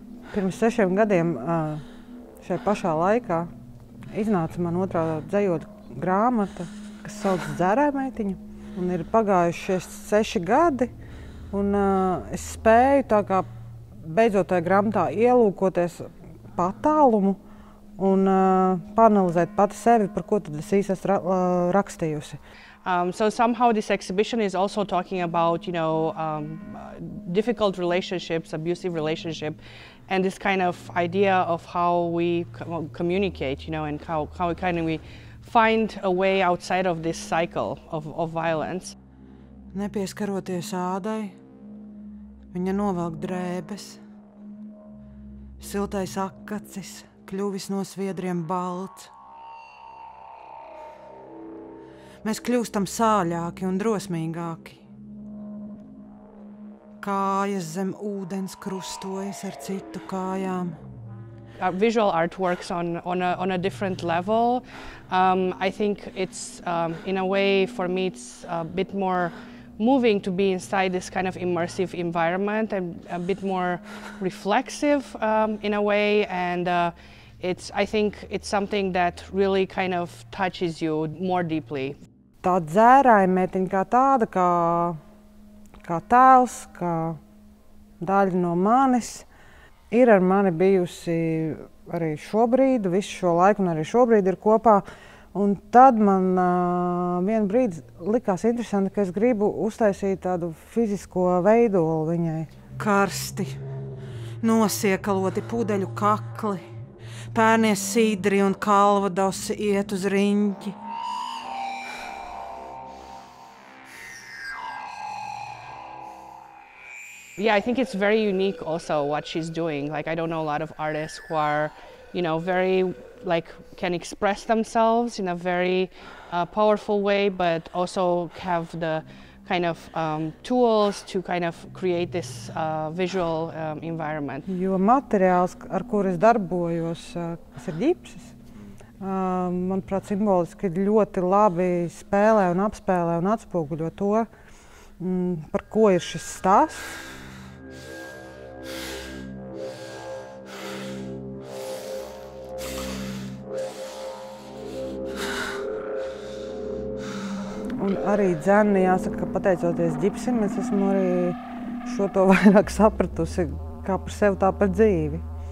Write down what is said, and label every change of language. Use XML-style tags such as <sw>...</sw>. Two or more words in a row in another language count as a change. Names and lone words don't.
<lv>Pirms 6 gadiem šai pašā laikā iznāca man otrā dzejoļu grāmata, kas saucas Dzērāja meitiņa. Un ir pagājuši 6 gadi, un es spēju tā kā beidzot tajā grāmatā ielūkoties pa attālumu un paanalizēt pati sevi, par ko tad es īsti esmu rakstījusi.</lv> <en>So somehow this exhibition is also talking about, difficult relationships, abusive relationship, and this kind of idea of how we communicate, and how we find a way outside of this cycle of violence.</en> <lv>Nepieskaroties ādai, viņa novelk drēbes, siltais akacis, kļuvis no sviedriem balts. Mēs kļūstam sāļāki un drosmīgāki. Kājas zem ūdens krustojas ar citu kājām.</lv> <en>Visual art works on a different level. I think it's, in a way, for me, it's a bit more moving to be inside this kind of immersive environment and a bit more reflexive in a way. And I think it's something that really kind of touches you more deeply.</en> <lv>Tā dzērāja meitiņa kā tāda, kā tēls, kā daļa no manis, ir ar mani bijusi arī šobrīd, visu šo laiku un arī šobrīd ir kopā. Un tad man vienu brīdi likās interesanti, ka es gribu uztaisīt tādu fizisko veidolu viņai. Karsti, nosiekaloti pudeļu kakli, pērnie sīdri un kalvadosi iet uz riņķi.</lv> <en>Yeah, I think it's very unique also what she's doing. Like, I don't know a lot of artists who are, very, can express themselves in a very powerful way, but also have the kind of tools to kind of create this visual environment.</en> <lv>Jo materiāls, ar kur es darbojos, kas ir ģipsis, manuprāt, simboliski ļoti labi spēlē un apspēlē un atspoguļo to, par ko ir šis stāsts. Un arī dzēni, jāsaka, ka pateicoties ģipsim, es esmu arī šo to vairāk sapratusi kā par sevi, tā par dzīvi.</lv>